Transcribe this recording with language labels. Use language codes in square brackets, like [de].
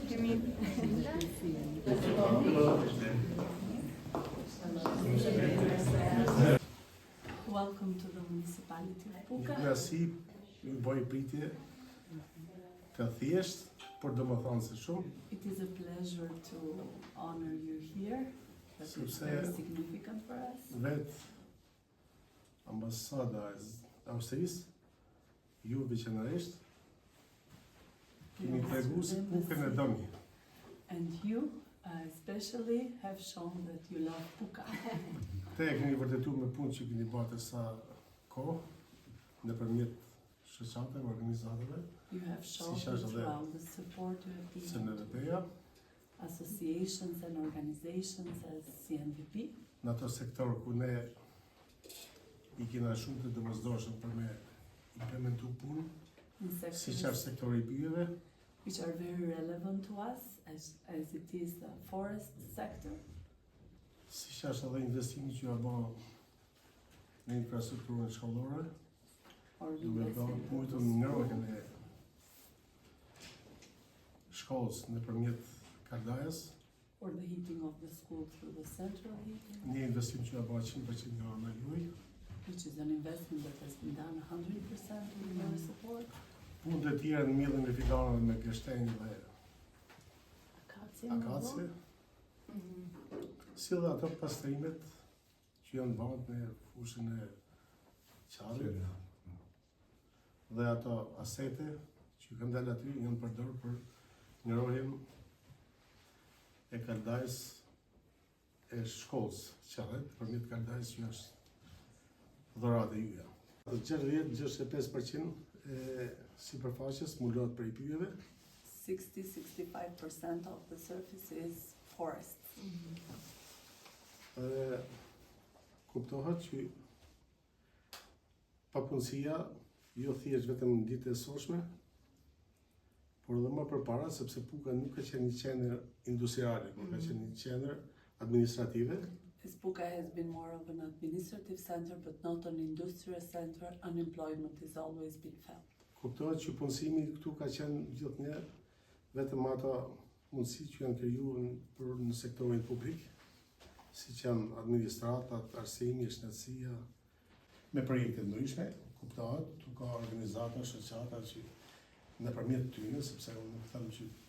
[sq] Kemi [en] Welcome to the municipality of Puka. [sq] Merci, ju bëj pritje të thjesht, por do më thonë se shumë. [en] It is a pleasure to honor you here. That is very significant for us. [sq] Vetë ambasada e Austrisë, ju veçanërisht, kemi tregu se Pukën e doni. [en] And you especially have shown that you love Puka. [sq] Te e keni vërtetuar me punë që keni bërë sa kohë, nëpërmjet shoqatave, organizatave, [en] You have shown throughout the support you have given [sq] SNVP-ja, [en] associations and organizations as CNVP. [sq] në ato sektor ku ne i kena shumë të domosdoshëm për me implementu punë, [en] In [sq] si që [en] sectors [sq] është sektori i pyjeve, [en] which are very relevant to us as it is the forest sector, [sq] si që është edhe investimi që ja bë në infrastrukturën shkollore, [en] or [sq] duke bërë mujtë në ngrohen e shkollës nëpërmjet Kardajës, [en] or the heating of the school through the central heating, [sq] një investim që ja bë 100% nga ana juaj. [en] which is an investment that has been done 100% with your support. [sq] Punët e tjera në mjellin e fidanëve me gështenjë dhe akacie, si dhe ato pastrimet që janë bënë në fushën e qarit, dhe ato asete që kanë dalë aty janë përdorur për ngrohjen e Kardajës e shkollës qarit, përmjet Kardajës që është dhuratë e juja. 60-65% e sipërfaqes mbulohet prej pyjeve, [en] 60-65% of the surface is forest. [sq] dhe kuptohet që papunësia jo thjesht vetëm në ditë e sotshme, por edhe më përpara, sepse Puka nuk ka qenë një qendër industriale, por ka qenë një qendër administrative, [en] As Puka has been more of an administrative center, but not an industrial center, unemployment has always been felt. [sq] kuptohet që punësimi këtu ka qenë gjithnjë vetëm ato mundësi që janë krijuar për në sektorin publik, siç janë administratat, arsimi, shëndetësia, me projekte ndryshme, kuptohet, tu ka organizata, shoqata që nëpërmjet tyre, sepse unë nuk them që